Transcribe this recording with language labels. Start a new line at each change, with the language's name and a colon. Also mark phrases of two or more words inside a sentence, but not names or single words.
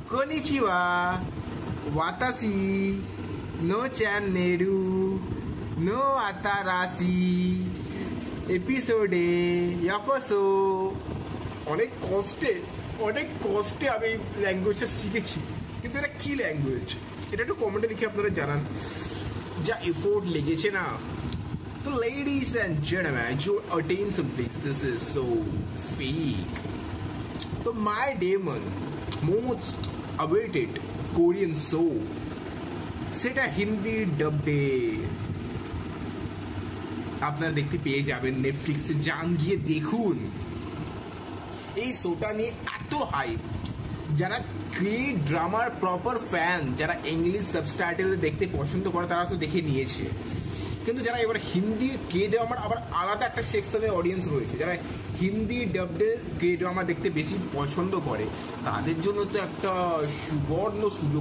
Japanese: こんにちは、私のチャンネルの新しいエピソードようこそ.
Bangla: অনেক কষ্টে আমি ল্যাঙ্গুয়েজটা শিখেছি, কিন্তু এটা কি ল্যাঙ্গুয়েজ এটা একটু কমেন্টে লিখে আপনারা জানান। যা এফোর্ট লেগেছে না। তো
English: ladies and gentlemen, your attention please, this is so fake.
Bangla: তো
English: My Demon most awaited Korean show,
Bangla: সেটা হিন্দি ডাবে আপনারা দেখতে পেয়ে যাবেন নেটফ্লিক্সে। যান গিয়ে দেখুন। এই শোটা নিয়ে এত হাইপ, যারা কে ড্রামার
English: proper fan,
Bangla: যারা
English: English subtitle
Bangla: দেখতে পছন্দ করে তারা তো দেখে নিয়েছে, কিন্তু যারা এবার হিন্দি কে ড্রামার আবার আলাদা একটা সেকশনের অডিয়েন্স রয়েছে, যারা হিন্দি
English: dubbed K drama
Bangla: দেখতে বেশি পছন্দ করে, তাদের জন্য তো একটা সুবর্ণ সুযোগ।